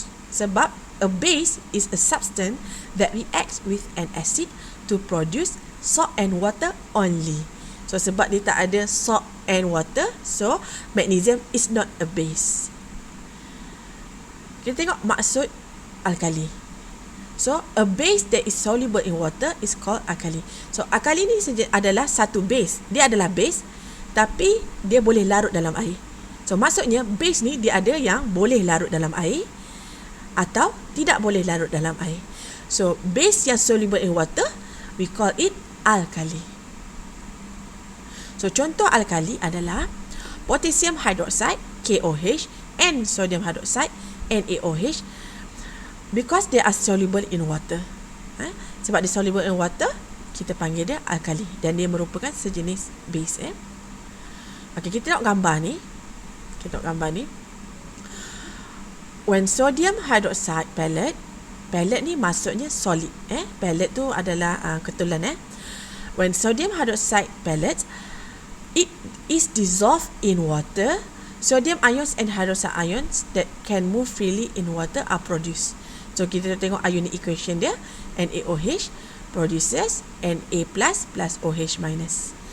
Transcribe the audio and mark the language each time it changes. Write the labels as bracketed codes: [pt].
[ms] Sebab [en] a base is a substance that reacts with an acid to produce salt and water only. So [ms] sebab dia tak ada [en] salt and water, so magnesium is not a base. [ms] Kita tengok maksud alkali. [en] So a base that is soluble in water is called alkali. [ms] So alkali ni adalah satu base. Dia adalah base, tapi dia boleh larut dalam air. So maksudnya base ni dia ada yang boleh larut dalam air atau tidak boleh larut dalam air. [en] So base yang soluble in water, we call it alkali. [ms] So contoh alkali adalah potassium hydroxide, KOH, [en] and sodium hydroxide, NaOH, because they are soluble in water. [ms] Sebab dia [en] soluble in water, [ms] kita panggil dia alkali, dan dia merupakan sejenis base. Okey, kita tengok gambar ni. [en] When sodium hydroxide pellet [ms] ni maksudnya solid. Pellet tu adalah ketulan. [en] When sodium hydroxide pellet, it is dissolved in water, sodium ions and hydroxide ions that can move freely in water are produced. So [ms] kita tengok [en] ionic equation dia, NaOH produces Na plus OH minus.